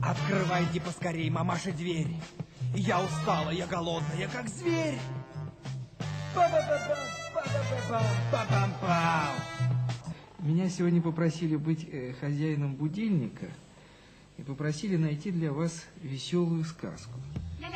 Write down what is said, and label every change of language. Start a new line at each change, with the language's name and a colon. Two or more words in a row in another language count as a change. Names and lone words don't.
Russian: Открывайте поскорей, мамаша, дверь. Я устала, я голодная, как зверь. Па-па-па-па-па-па-па-пам-пам. Меня сегодня попросили быть хозяином будильника и попросили найти для вас веселую сказку.